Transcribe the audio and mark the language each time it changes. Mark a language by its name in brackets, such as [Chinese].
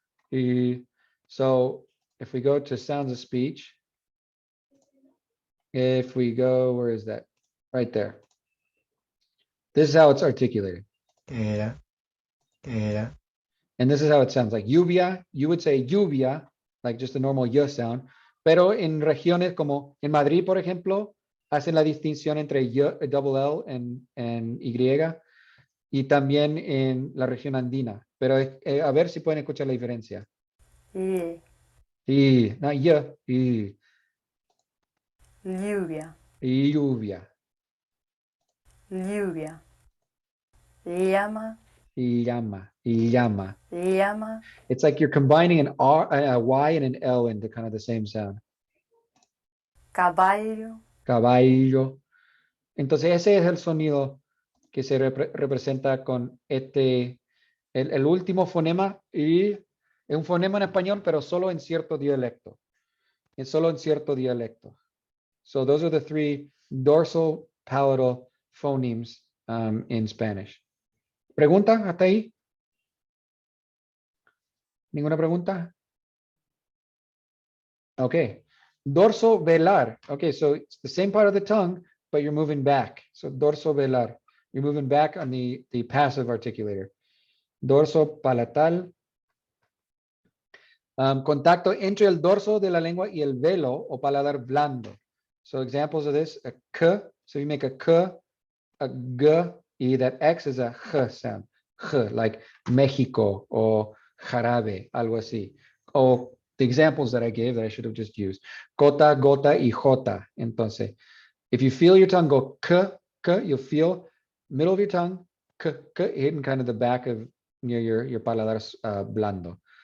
[English] So if we go to sounds of speech, if we go, where is that? Right there. This is how it's articulated. Yeah. Yeah. And this is how it sounds like lluvia. You would say lluvia, like just a normal y sound. [Spanish] Pero en regiones como en Madrid, por ejemplo, hacen la distinción entre y, double L en Y, y también en la región andina. Pero a ver si pueden escuchar la diferencia. Y, no, y Lluvia, lluvia, lluvia. Llama, y llama, y llama. llama, [English] It's like you're combining an R, a Y and an L into kind of the same sound. [Spanish] caballo, Caballo. Entonces ese es el sonido que se representa con el último fonema, y es un fonema en español, pero solo en cierto dialecto. Es solo en cierto dialecto. [English] So those are the three dorsal palatal phonemes in Spanish. [Spanish] ¿Pregunta hasta ahí? ¿Ninguna pregunta? [English] Okay. Dorso velar. Okay, so it's the same part of the tongue, but you're moving back. So dorso velar. You're moving back on the passive articulator. Dorso palatal. [Spanish] Contacto entre el dorso de la lengua y el velo o paladar blando. [English] So examples of this, a k. So you make a k, a g, y that X is a j sound. J, like Mexico or jarabe, [Spanish] algo así. [English] O the examples that I gave that I should have just used. Gota, gota, y jota. Entonces, if you feel your tongue go k, k, you'll feel middle of your tongue, k, k, hitting kind of the back of near your paladar blando.